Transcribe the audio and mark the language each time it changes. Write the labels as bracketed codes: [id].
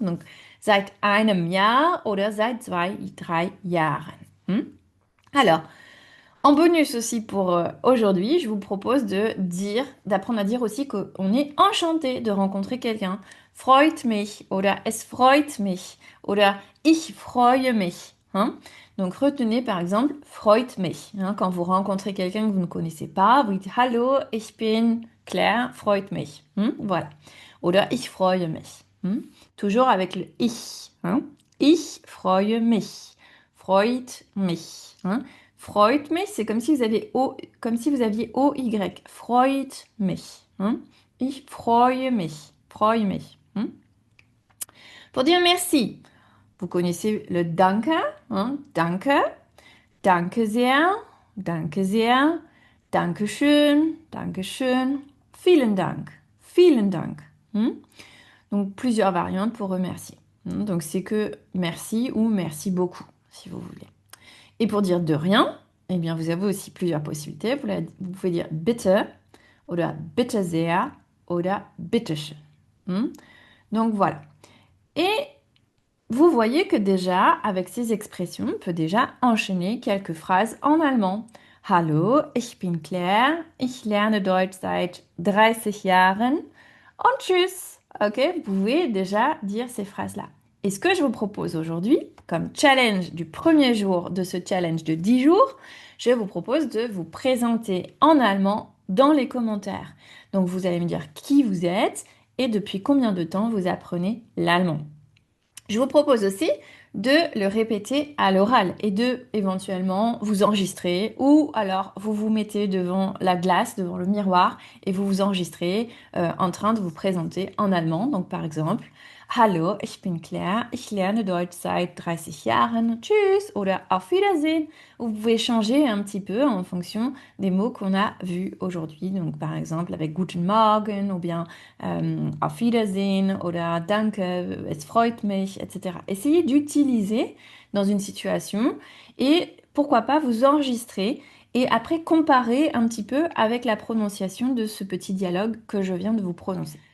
[fr] Donc [de] seit einem Jahr oder seit 2, 3 Jahren. [fr] Alors, en bonus aussi pour aujourd'hui, je vous propose d'apprendre à dire aussi qu'on est enchanté de rencontrer quelqu'un. [de] Freut mich oder es freut mich oder ich freue mich. [fr] Hein. Donc retenez par exemple [de] freut mich. [fr] Hein, quand vous rencontrez quelqu'un que vous ne connaissez pas, vous dites [de] Hallo, ich bin Claire, freut mich. [fr] Voilà. [de] Oder ich freue mich. [fr] Toujours avec le ich. Hein. [de] Ich freue mich. Freut mich. Hein. Freut mich, [fr] c'est comme si vous aviez comme si vous aviez OY. [de] Freut mich. [fr] Hein? [de] Ich freue mich. Freue mich. [fr] Pour dire merci, vous connaissez le danke. Hein? [de] Danke. Danke sehr. Danke sehr. Danke schön. Danke schön. Vielen Dank. Vielen Dank. [fr] Donc plusieurs variantes pour remercier. Donc c'est que merci ou merci beaucoup, si vous voulez. Et pour dire de rien, eh bien, vous avez aussi plusieurs possibilités. Vous pouvez dire [de] bitte, oder bitte sehr, oder bitteschön. [fr] Donc voilà. Et vous voyez que déjà, avec ces expressions, on peut déjà enchaîner quelques phrases en allemand. [de] Hallo, ich bin Claire, ich lerne Deutsch seit 30 Jahren und tschüss. [fr] Ok, vous pouvez déjà dire ces phrases-là. Et ce que je vous propose aujourd'hui, comme challenge du premier jour de ce challenge de 10 jours, je vous propose de vous présenter en allemand dans les commentaires. Donc vous allez me dire qui vous êtes et depuis combien de temps vous apprenez l'allemand. Je vous propose aussi de le répéter à l'oral et de éventuellement vous enregistrer ou alors vous vous mettez devant la glace, devant le miroir et vous vous enregistrez en train de vous présenter en allemand. Donc par exemple, [de] Hallo, ich bin Claire, ich lerne Deutsch seit 30 Jahren, tschüss oder auf Wiedersehen. [fr] Vous pouvez changer un petit peu en fonction des mots qu'on a vus aujourd'hui. Donc par exemple avec [de] Guten Morgen [fr] ou bien [de] auf Wiedersehen oder Danke, es freut mich, [fr] etc. Essayez d'utiliser dans une situation et pourquoi pas vous enregistrer et après comparer un petit peu avec la prononciation de ce petit dialogue que je viens de vous prononcer.